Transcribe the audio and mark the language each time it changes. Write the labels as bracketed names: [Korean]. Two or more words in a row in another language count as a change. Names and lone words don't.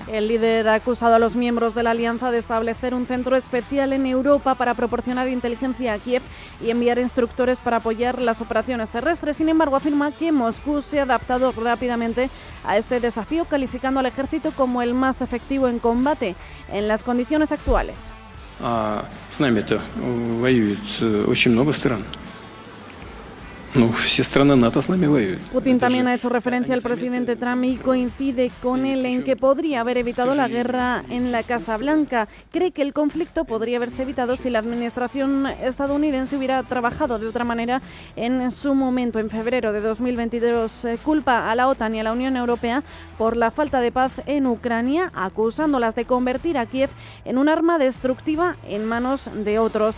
[Spanish] El líder ha acusado a los miembros de la alianza de establecer un centro especial en Europa para proporcionar inteligencia a Kiev y enviar instructores para apoyar las operaciones terrestres. Sin embargo, afirma que Moscú se ha adaptado rápidamente a este desafío, calificando al ejército como el más efectivo en combate en las condiciones actuales. [Russian] С нами-то воюет очень много стран. Все страны НАТО с нами воюют. [Spanish] Putin también ha hecho referencia al presidente Trump y coincide con él en que podría haber evitado la guerra en la Casa Blanca. Cree que el conflicto podría haberse evitado si la administración estadounidense hubiera trabajado de otra manera en su momento. En febrero de 2022 culpa a la OTAN y a la Unión Europea por la falta de paz en Ucrania, acusándolas de convertir a Kiev en un arma destructiva en manos de otros.